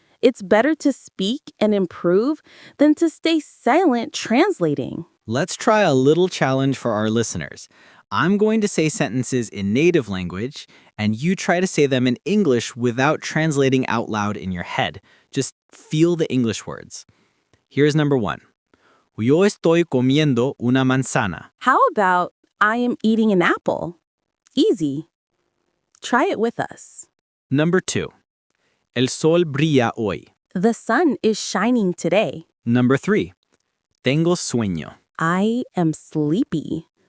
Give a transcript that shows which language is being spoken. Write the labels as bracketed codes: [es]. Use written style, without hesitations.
[en] It's better to speak and improve than to stay silent translating. Let's try a little challenge for our listeners. I'm going to say sentences in native language, and you try to say them in English without translating out loud in your head. Just feel the English words. Here's number 1. [es] Yo estoy comiendo una manzana. [en] How about I am eating an apple? Easy. Try it with us. Number 2. [es] El sol brilla hoy. [en] The sun is shining today. Number 3. [es] Tengo sueño. [en] I am sleepy.